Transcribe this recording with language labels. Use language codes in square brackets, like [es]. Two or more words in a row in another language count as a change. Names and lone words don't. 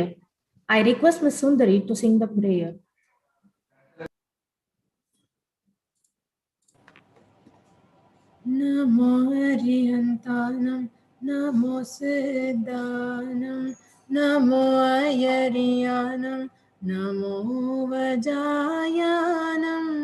[en] I request Ms. Sundari to sing the prayer. [pra] Namo Arihantanam, Namo Siddhanam, Namo Ayariyanam, Namo Vajayanam,